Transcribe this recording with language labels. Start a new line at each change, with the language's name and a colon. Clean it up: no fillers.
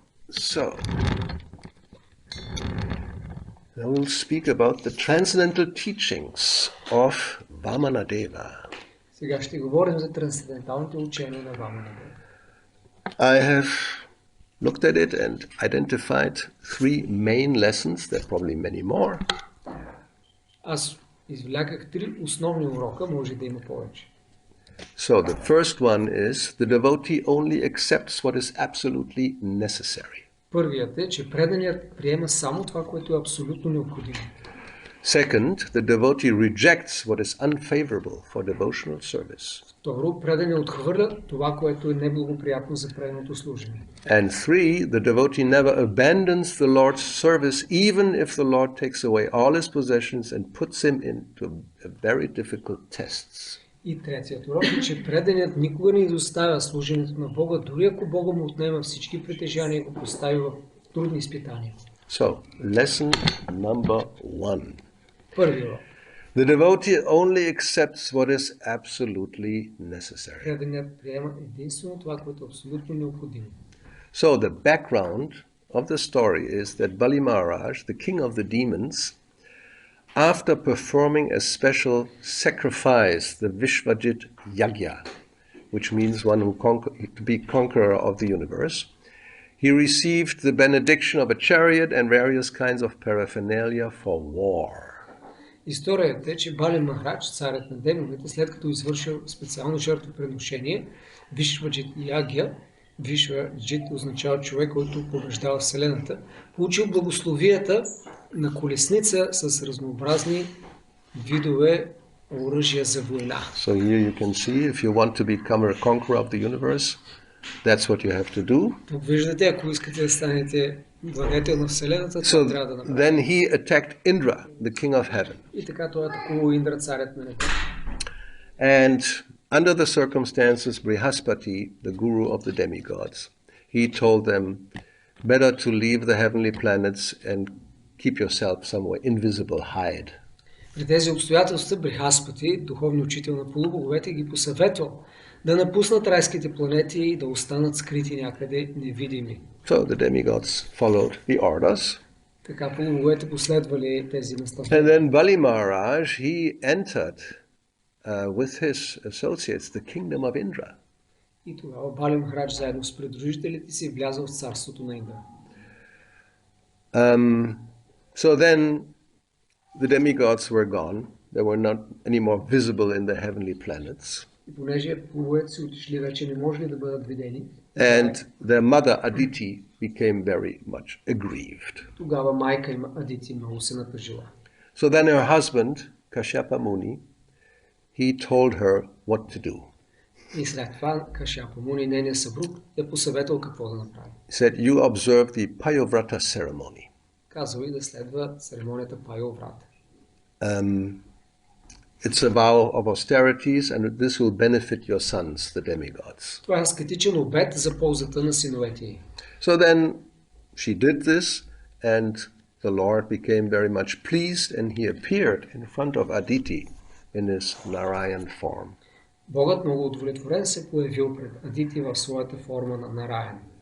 English: So, now we'll speak about the transcendental teachings of Vamana-deva.
Bulgarian: Сега ще говорим за трансценденталните учения на Вамана-дева.
English: I have looked at it and identified three main lessons. There are probably many more.
Bulgarian: Аз извляках 3 основни урока, може да има повече.
English: So the first one is the devotee only accepts what is absolutely necessary.
Bulgarian: Първият е, че преданият приема само това, което е абсолютно необходимо.
English: Second, the devotee rejects what is unfavorable for devotional service.
Bulgarian: Второ, преданият отхвърля това, което е неблагоприятно за преданото служение.
English: And three, the devotee never abandons the Lord's service even if the Lord takes away all his possessions and puts him into very difficult tests.
Bulgarian: И третият урок е, че преданият никога не изоставя служението на Бога, дори ако Бога му отнема всички притежания и го постави в трудни изпитания.
English: So, lesson number 1.
Bulgarian: Първи урок.
English: The devotee only accepts what is absolutely necessary.
Bulgarian: Преданият приема единствено това, което е абсолютно необходимо.
English: So the background of the story is that Bali Maharaj, the king of the demons, after performing a special sacrifice, the Vishvajit Yagya, which means one who to be conqueror of the universe, he received the benediction of a chariot and various kinds of paraphernalia for war.
Bulgarian: Историята е, че Бали Махарадж, царят на демоните, след като извършил специално жертвоприношение, Вишваджит Ягя, Вишваджит означава човек, който побеждава Вселената, получил благословията на колесница с разнообразни видове оръжия за война.
English: So here you can see, if you want to become a conqueror of the universe, that's what you have to do.
Bulgarian: Тук виждате, ако искате да станете владетел на Вселената, това
English: So
Bulgarian: трябва да направите.
English: then he attacked Indra, the king of heaven.
Bulgarian: И така той атакува Индра, царят на небето.
English: And under the circumstances, Brihaspati, the guru of the demigods, he told them better to leave the heavenly planets and keep yourself somewhere invisible, hide.
Bulgarian: При тези обстоятелства Брихаспати, духовният учител на полубоговете, ги посъветвал да напуснат райските планети и да останат скрити някъде невидими.
English: So the demigods followed the orders.
Bulgarian: Така полубоговете последвали тези
English: And
Bulgarian: наставления.
English: then Bali Maharaj, he entered with his associates the kingdom of Indra.
Bulgarian: И тогава Бали Махарадж заедно с придружителите си влязъл в царството на Индра.
English: So then the demigods were gone. They were not anymore visible in the heavenly planets.
Bulgarian: И понеже полубоговете си отишли, вече не можели да бъдат видени.
English: And their mother Aditi became very much aggrieved.
Bulgarian: Тогава майка им Адити много се натъжила.
English: So then her husband, Kashyapa Muni, he told her what to do.
Bulgarian: И след това Кашяпа Муни, нейният съпруг, е посъветвал какво да направи.
English: He said, you observe the Payovrata ceremony.
Bulgarian: Казал и да следва церемонията Пайоврата.
English: It's a vow of austerities, and this will benefit your sons, the demigods.
Bulgarian: Това е аскетичен обет за ползата на синовете ѝ.
English: So then she did this, and the Lord became very much pleased, and he appeared in front of Aditi in his Narayan form.
Bulgarian: Богът много удовлетворен се появил пред Адити в своята форма на Нараян.